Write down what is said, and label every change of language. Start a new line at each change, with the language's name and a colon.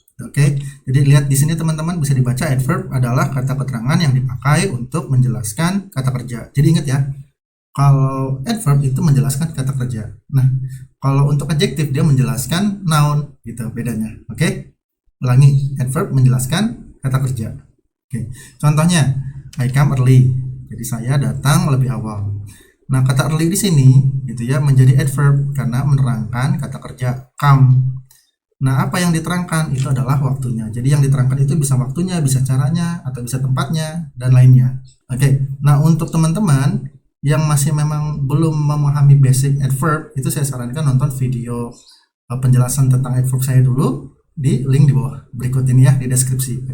Indonesian: Oke, jadi lihat di sini teman-teman bisa dibaca adverb adalah kata keterangan yang dipakai untuk menjelaskan kata kerja. Jadi ingat ya, kalau adverb itu menjelaskan kata kerja. Nah, kalau untuk adjektif dia menjelaskan noun gitu bedanya. Oke, ulangi, adverb menjelaskan kata kerja. Oke, contohnya
English: I come early.
Indonesian: Jadi saya datang lebih awal. Nah, kata early di sini gitu ya menjadi adverb karena menerangkan kata kerja come. Nah, apa yang diterangkan itu adalah waktunya. Jadi yang diterangkan itu bisa waktunya, bisa caranya, atau bisa tempatnya, dan lainnya. Oke, nah untuk teman-teman yang masih memang belum memahami basic adverb, itu saya sarankan nonton video penjelasan tentang adverb saya dulu di link di bawah berikut ini ya, di deskripsi.